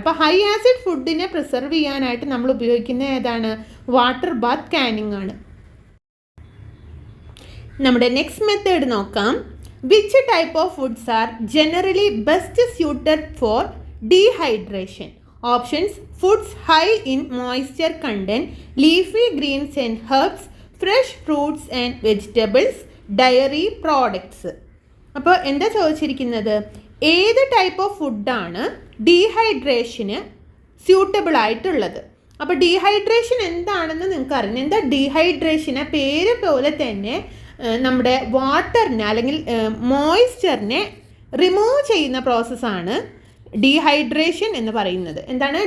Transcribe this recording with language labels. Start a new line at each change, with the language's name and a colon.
Malayalam: അപ്പോൾ high acid ഫുഡിനെ preserve ചെയ്യാനായിട്ട് നമ്മൾ ഉപയോഗിക്കുന്ന ഏതാണ്? വാട്ടർ ബാത്ത് കാനിങ് ആണ്. നമ്മുടെ നെക്സ്റ്റ് മെത്തേഡ് നോക്കാം.
English: Which type of foods are generally best suited for dehydration? Options: foods high in moisture content, leafy greens and herbs, fresh fruits and vegetables, dairy products.
Malayalam: അപ്പോൾ എന്താ ചോദിച്ചിരിക്കുന്നത്? ഏത് type of ഫുഡാണ് ഡീഹൈഡ്രേഷന് suitable ആയിട്ടുള്ളത്? അപ്പോൾ dehydration എന്താണെന്ന് നിങ്ങൾക്ക് അറിയാം. എന്താ ഡീഹൈഡ്രേഷൻ? പേര് പോലെ തന്നെ നമ്മുടെ വാട്ടറിനെ അല്ലെങ്കിൽ മോയ്സ്ചറിനെ റിമൂവ് ചെയ്യുന്ന പ്രോസസ്സാണ് ഡീഹൈഡ്രേഷൻ എന്ന് പറയുന്നത്. എന്താണ്?